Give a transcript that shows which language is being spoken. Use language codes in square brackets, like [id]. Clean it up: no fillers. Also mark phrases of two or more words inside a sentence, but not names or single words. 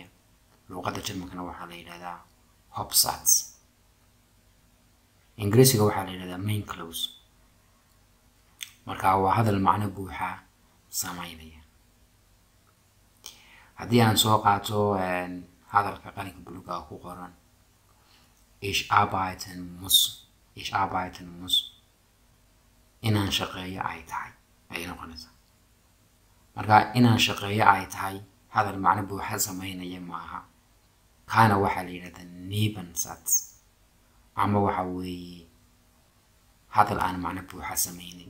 [so] luqadda Jarmalkana waxaa la yiraahdaa Hauptsatz. Ingiriisiga waxaa la yiraahdaa [en] main clause. [so] marka waa hadal macno buuxa sameynaya. haddii aan soo qaato hadalka qalinka buluuga ku qoran [de] ich arbeiten muss [so] inaan shaqeeyo ay tahay ay noqonaysaa. marka inaan shaqeeyo ay tahay hadal macno buuxa sameynaya maaha. kaana waxaa la yiraahdaa Nebensatz ama waxa weeye hadal aan macno buuxa sameynin.